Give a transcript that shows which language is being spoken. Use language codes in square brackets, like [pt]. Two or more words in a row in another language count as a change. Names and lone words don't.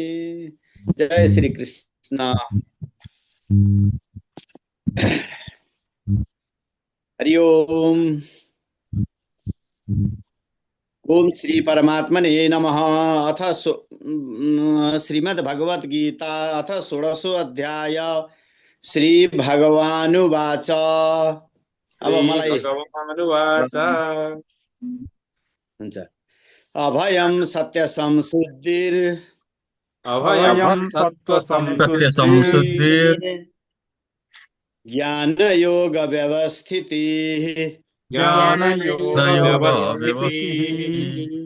[sa] जय श्री कृष्ण। हरि ओम। ओम श्री परमात्मने नमः। अथ श्रीमद् भगवत गीता अथ षोडशो अध्याय। श्री भगवानुवाच। [ne] अब मलाई हुन्छ। [sa] अभयं सत्य संशुद्धिर अभयं सत्त्व संशुद्धिर ज्ञान योग व्यवस्थिति ज्ञान योग व्यवस्थितिः